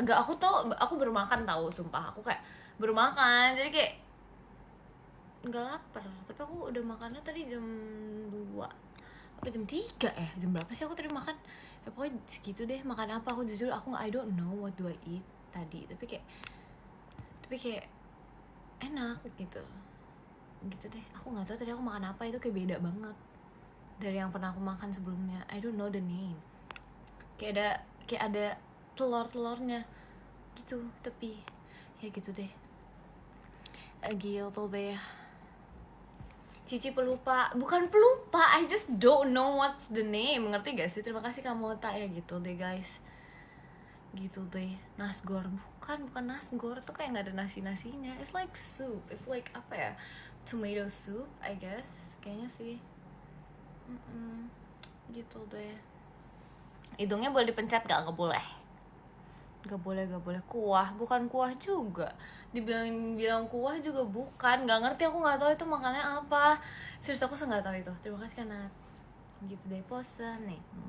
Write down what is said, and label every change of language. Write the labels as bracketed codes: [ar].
[id] Enggak, aku bermakan tahu, sumpah. Aku kayak bermakan, jadi kayak nggak lapar. Tapi aku udah makannya tadi jam 2. Apa jam 3 ya? Jam berapa sih aku tadi makan? Ya pokoknya segitu deh. Makan apa? Aku jujur [en] I don't know what do I eat [id] tadi. Tapi kayak enak gitu. Gitu deh. Aku nggak tahu tadi aku makan apa, itu kayak beda banget dari yang pernah aku makan sebelumnya. [en] I don't know the name. [id] Kayak ada telurnya gitu, tapi ya gitu deh. Gitu deh. Cici pelupa, bukan pelupa, [en] I just don't know what's the name, [id] ngerti gak sih? Terima kasih kamu tak ya gitu deh guys, gitu deh. Nasgor, bukan nasgor, tuh kayak nggak ada nasinya. [en] It's like soup, it's like [id] apa ya, [en] tomato soup, I guess, [id] kayaknya sih. Gitu deh. Hidungnya boleh dipencet gak? Nggak boleh. Gak boleh kuah, bukan kuah juga, bilang kuah juga bukan, nggak ngerti, aku nggak tahu itu makannya apa, serius aku nggak tahu itu. Terima kasih karena gitu deh, pose nih.